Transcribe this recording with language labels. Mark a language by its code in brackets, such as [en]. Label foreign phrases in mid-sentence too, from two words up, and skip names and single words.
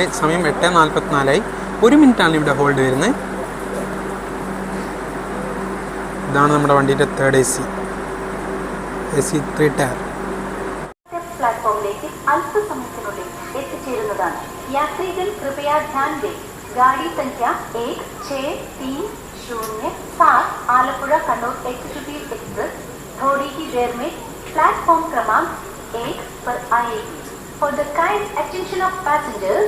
[ml] സമയം 8:44. 1 മിനിറ്റാണ് ഇവിടെ ഹോൾഡ് വരുന്നത്. ഇതാണ് നമ്മുടെ വണ്ടിയുടെ [en] third AC 3 tier. [ml] പ്ലാറ്റ്ഫോമിലേക്ക് അല്പസമയത്തിനുള്ളിൽ എത്തിച്ചേരുന്നതാണ്. [hi] യാത്രികർ कृपया ध्यान दें. गाड़ी संख्या 1630 आलपुरा कन्नौर एग्जीक्यूटिव एक्सप्रेस थोड़ी ही देर में प्लेटफॉर्म क्रमांक 1 पर आएगी. [en] For the kind attention of passengers.